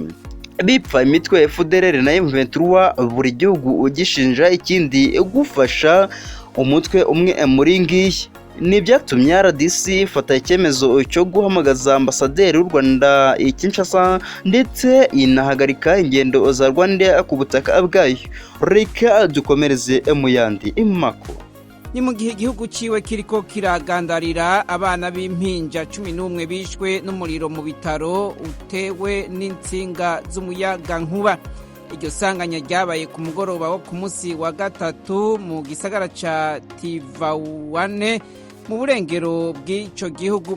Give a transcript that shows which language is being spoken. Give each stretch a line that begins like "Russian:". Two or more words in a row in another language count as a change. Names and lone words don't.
Kinyarwanda: Bipfa imitwe FDLR na M23, buri gihugu ugishinja ikindi gufasha umutwe umwe muri ngiyi. Ni byatumye RDC ifata icyemezo cyo guhamagaza ambasaderi w'u Rwanda i Kinshasa ndetse inahagarika ingendo za Rwanda ku butaka bwayo. Reka dukomereze mu yandi impako.
Rundi: Ni mu gihe igihugu ciwe kiriko kiragandarira abana b'impinja 11 bishwe n'umuriro mu bitaro utewe n'insinga z'umuyaga nkuba. Iryo sanganya ryabaye ku mugoroba wo ku munsi wa gatatu mu gisagara ca Tivaouane mu burengero bw'ico gihugu.